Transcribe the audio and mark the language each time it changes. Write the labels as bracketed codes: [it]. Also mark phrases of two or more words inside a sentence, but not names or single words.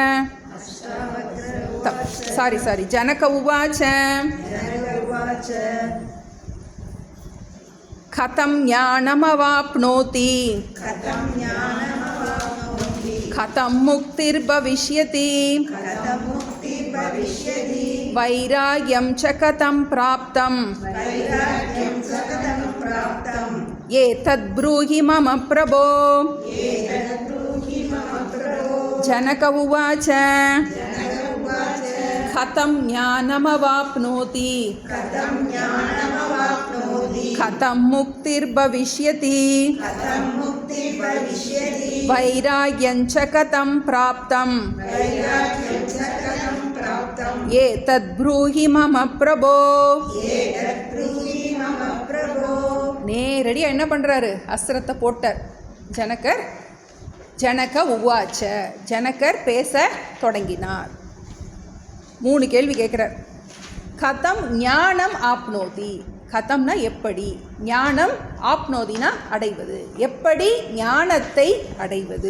[sa] சாரி जनक उवाच, कथं ज्ञानमवाप्नोति, कथं मुक्तिर्भविष्यति, वैराग्यं च कथं प्राप्तं, एतद् ब्रूहि मम प्रभो. जनक उवाच, कथं ज्ञानमवाप्नोति, कथं मुक्तिर्भविष्यति, वैराग्यं च कथं प्राप्तं, एतद् ब्रूहि मम प्रभो. [ta] நேரடியாக என்ன பண்ணுறாரு, அஸ்திரத்தை போட்டார் ஜனகர். [sa] जनक उवाच, [ta] ஜனகர் பேச தொடங்கினார். 3 கேள்வி கேட்குறார். [sa] कथं ज्ञानम् आप्नोति, [ta] கதம்னா எப்படி, ஞானம் ஆப்னோதினா அடைவது, எப்படி ஞானத்தை அடைவது.